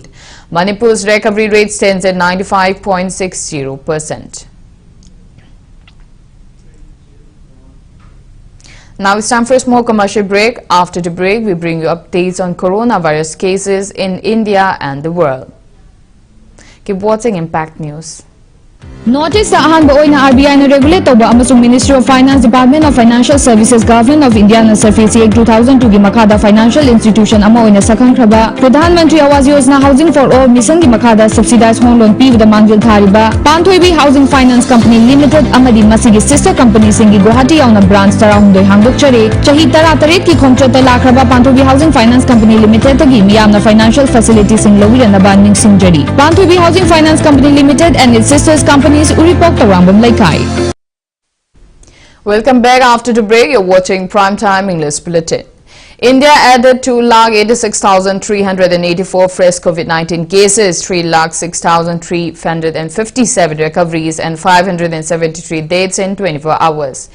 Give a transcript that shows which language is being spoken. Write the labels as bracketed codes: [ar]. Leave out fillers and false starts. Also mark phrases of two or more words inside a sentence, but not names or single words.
[en] Manipur's recovery rate stands at 95.60%. Now it's time for a small commercial break. After the break, we bring you updates on coronavirus cases in India and the world. Keep watching Impact News. Notice the [mni] ahan oina RBI na regulate toba amasung Ministry of Finance Department of Financial Services Government of India na Surface 2002 gi makada [en] financial institution [mni] ama oina sakang kraba Pradhan Mantri Awas Yojana Housing for All mission gi makada [en] subsidized home loan [mni] pibda mangjil thariba Panthoibi Housing Finance Company Limited amadi masigi [en] sister company [mni] singi Guwahati yauna branch tarahundoi hangdokchare chahi 13 ki khongchota lakraba Panthoibi Housing Finance Company Limited tagi miyamna [en] financial facilities [mni] sing lawirana ningsingjari Panthoibi Housing Finance Company Limited [en] and its sisters companies Welcome back after the break. You're watching Primetime English Bulletin. India added 2,86,384 fresh COVID-19 cases, 3,06,357 recoveries and 573 deaths in 24 hours.